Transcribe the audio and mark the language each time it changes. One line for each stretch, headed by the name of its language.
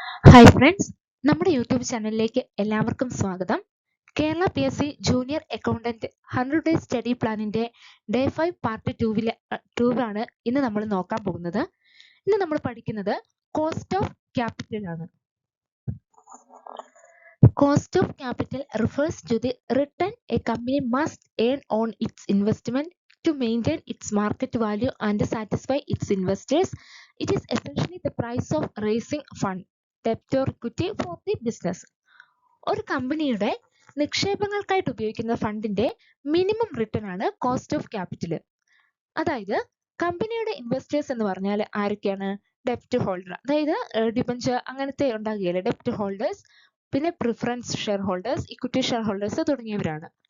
Malayalam: Hi friends, നമ്മുടെ YouTube ചാനലിലേക്ക് എല്ലാവർക്കും സ്വാഗതം. Kerala PSC junior accountant 100 days study പ്ലാനിന്റെ day 5 part 2 ഇന്ന് നമ്മൾ നോക്കാൻ പോകുന്നത്. ഇന്ന് നമ്മൾ പഠിക്കുന്നത് കോസ്റ്റ് ഓഫ് ക്യാപിറ്റൽ ആണ്.
English: Cost of capital refers to the return a company must earn on its investment to maintain its market value and satisfy its investors. It is essentially the price of raising fund, debt or equity for the business.
Malayalam: ഒരു കമ്പനിയുടെ നിക്ഷേപങ്ങൾക്കായിട്ട് ഉപയോഗിക്കുന്ന ഫണ്ടിന്റെ minimum return ആണ് cost of capital. അതായത് കമ്പനിയുടെ investors എന്ന് പറഞ്ഞാൽ ആരൊക്കെയാണ്? ഡെപ്റ്റ് ഹോൾഡർ, അതായത് ഡിബഞ്ചർ അങ്ങനത്തെ ഉണ്ടാകുകയില്ല, ഡെപ്റ്റ് ഹോൾഡേഴ്സ്, പിന്നെ preference share holders, equity share holders തുടങ്ങിയവരാണ്.